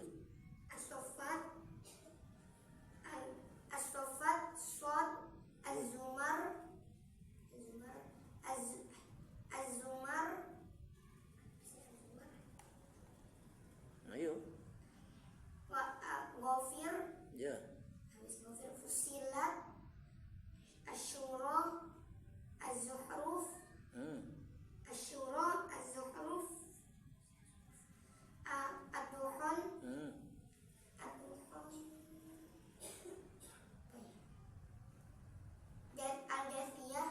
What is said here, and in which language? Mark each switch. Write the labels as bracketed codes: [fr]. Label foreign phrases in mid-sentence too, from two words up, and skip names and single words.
[id] As-Saffat, As-Saffat, Shad, Az-Zumar, Az-Zumar, Ayo. Ghafir, Ya. Fusilat, Asy-Syura, Az-Zuhruf, Asy-Syura, Az-Zuhruf, Ad-Dukhan, Al-Jathiyah,